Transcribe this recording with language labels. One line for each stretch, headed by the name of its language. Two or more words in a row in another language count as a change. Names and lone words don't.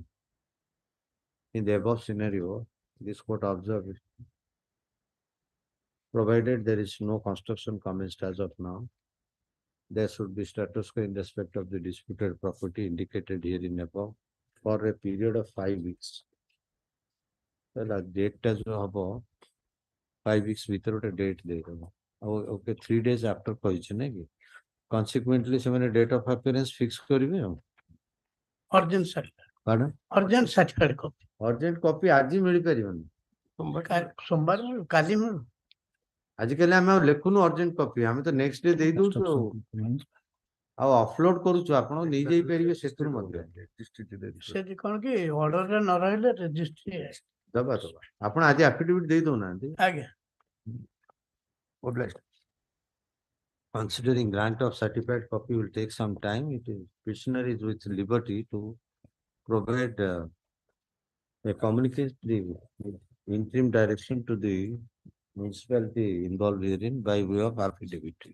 English: In the above scenario, this court observed, provided there is no construction commenced as of now, there should be status quo in respect of the disputed property indicated here in above for a period of 5 weeks. The date as above, 5 weeks without a date there. Okay, 3 days after କହିଛି consequently ସେମାନେ date of appearance fix
Odia: କରିବେ ଆଉ
English: urgent certificate Pardon? urgent certificate copy urgent copy
Odia: ଆଜି ମିଳିପାରିବନି ସୋମବାର ମିଳୁ କାଲି ମିଳୁ ଆଜିକାଲି ଆମେ ଆଉ ଲେଖୁନୁ
English: urgent copy
Odia: ଆମେ ତ
English: next day
Odia: ଦେଇ ଦଉଛୁ ଆଉ ଅପଲୋଡ କରୁଛୁ ଆପଣ ନେଇ ଯାଇପାରିବେ ସେଥିରୁ ମଧ୍ୟ ସେଠି କଣ କି ଅର୍ଡରରେ ନ ରହିଲେ ରେଜିଷ୍ଟ୍ରି ଦବା ଆପଣ ଆଜି affidavit ଦେଇ ଦଉନାହାନ୍ତି ଆଜ୍ଞା
English: Considering grant of certified copy will take some time, it is petitioner is with liberty to provide a communicate the interim direction to the municipality involved herein by way of affidavit.